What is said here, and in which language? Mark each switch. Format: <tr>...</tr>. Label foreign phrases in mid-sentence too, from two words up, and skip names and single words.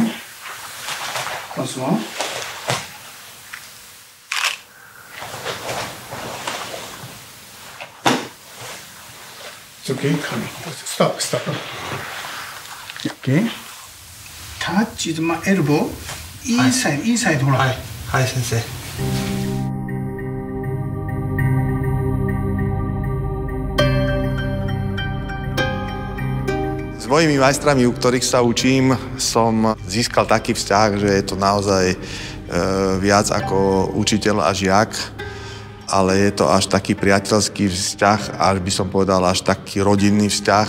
<en>Once more. Okay, coming. Stop. Okay. Touch is my elbow. Inside, hold on. Hi, sensei.</en> <sk>S mojimi majstrami, u ktorých sa učím, som získal taký vzťah, že je to naozaj viac ako učiteľ a žiak, ale je to až taký priateľský vzťah, až by som povedal, až taký rodinný vzťah.</sk>